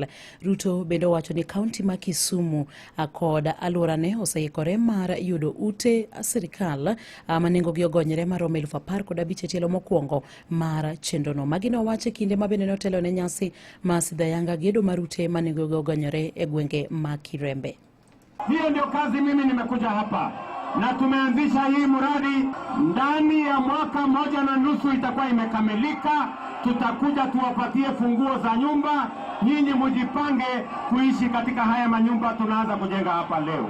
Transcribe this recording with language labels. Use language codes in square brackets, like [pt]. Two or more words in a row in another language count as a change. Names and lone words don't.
[luo] Ruto bende wacho ni kaunti ma Kisumu kod alworane oseikore mar yudo ute sirikal ma nengogi ogonyore marom 10,015 e tielo mokwongo mara chendono. Magino wache kinde mabende notelo ne nyasi masidayanga gedo marute manengogi ogonyore e gwenge ma Kirembe. [sw] Hiyo ndio kazi mimi nimekuja hapa na tumeanzisha hii mradi ndani ya mwaka 1.5 itakuwa imekamilika. Tutakuja tuwapatie funguo za nyumba, nyinyi mujipange kuishi katika haya manyumba tunaanza kujenga hapa leo.